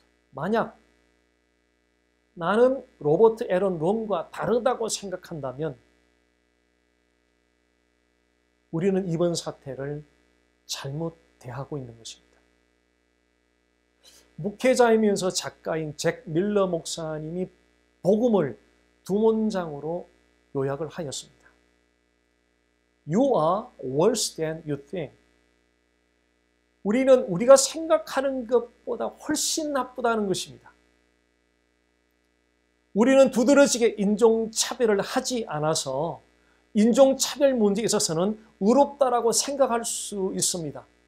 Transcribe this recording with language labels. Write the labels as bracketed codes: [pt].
[ko] 만약 나는 로버트 애런 롱과 다르다고 생각한다면 우리는 이번 사태를 잘못 대하고 있는 것입니다. 목회자이면서 작가인 잭 밀러 목사님이 복음을 2문장으로 요약을 하였습니다. [en] You are worse than you think. [ko] 우리는 우리가 생각하는 것보다 훨씬 나쁘다는 것입니다. 우리는 두드러지게 인종차별을 하지 않아서 인종차별 문제에 있어서는 의롭다라고 생각할 수 있습니다.